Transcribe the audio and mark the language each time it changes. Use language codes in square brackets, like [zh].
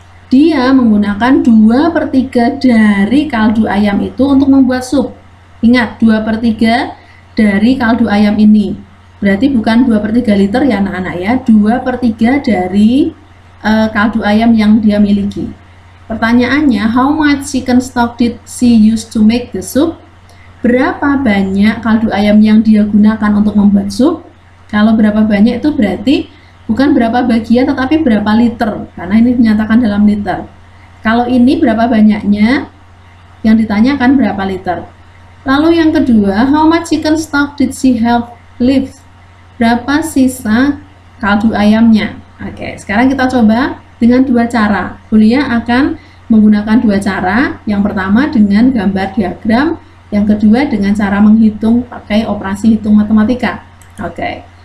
[id] Dia menggunakan 2/3 dari kaldu ayam itu untuk membuat sup. Ingat, 2/3 dari kaldu ayam ini. Berarti bukan 2/3 liter ya anak-anak ya, 2/3 dari kaldu ayam yang dia miliki. Pertanyaannya, [en] how much chicken stock did she use to make the soup? [id] Berapa banyak kaldu ayam yang dia gunakan untuk membuat sup? Kalau berapa banyak itu berarti bukan berapa bagian tetapi berapa liter, karena ini dinyatakan dalam liter. Kalau ini berapa banyaknya, yang ditanyakan berapa liter. Lalu yang kedua, [en] how much chicken stock did she have left? [id] Berapa sisa kaldu ayamnya? Oke, sekarang kita coba dengan dua cara. Bulia akan menggunakan dua cara. Yang pertama dengan gambar diagram, yang kedua dengan cara menghitung pakai operasi hitung matematika. Oke.